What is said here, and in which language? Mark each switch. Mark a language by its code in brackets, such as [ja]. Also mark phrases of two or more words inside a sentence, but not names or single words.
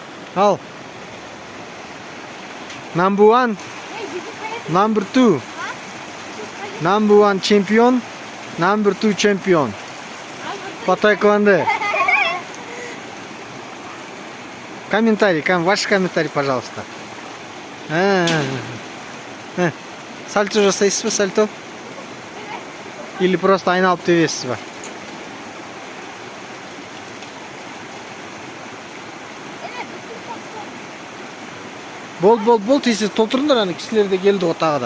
[en] Al. Number one, number two. Number one champion, number two champion. [ru] По таэквондо. Комментарий, ваш комментарий, пожалуйста. [kk] Сальто жасайсыз ба, сальто? [ru] Или просто [kk] айналып тебесіз ба? Бол, тез толтырыңдар, аны кісілер де келді ғой тағы да.